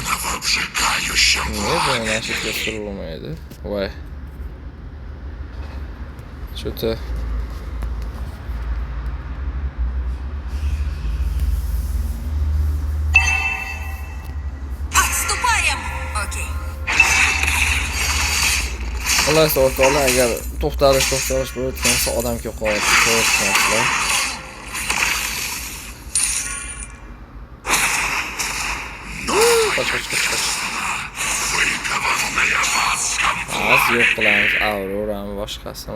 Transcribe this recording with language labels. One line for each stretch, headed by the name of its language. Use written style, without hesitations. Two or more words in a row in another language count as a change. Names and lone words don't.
Uzbek: Nega nashidga surilmaydi? Voy.
Russian: Что-то Отступаем! Окей.
Uzbek: Xullas o'rtoqlar, agar to'xtalish bo'layotgan bo'lsa, odam ko'p qolyapti, to'g'ri. Qoch. Yo'q qilamiz, Aurorami boshqasini.